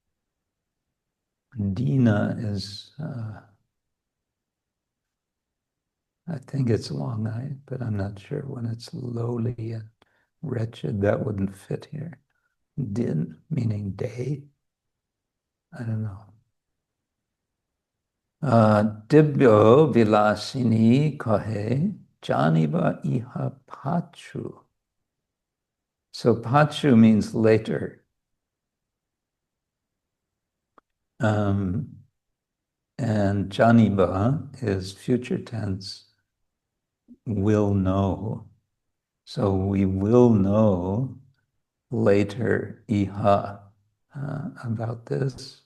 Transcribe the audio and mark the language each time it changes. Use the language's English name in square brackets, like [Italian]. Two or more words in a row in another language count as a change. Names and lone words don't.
[English] Dina is, I think it's long I, but I'm not sure. When it's lowly and wretched, that wouldn't fit here. Din, meaning day. I don't know. [Odia] Dibyo vilasini kahe janiba iha pachu. [English] So pachu means later. And janiba is future tense, will know. So we will know later iha about this.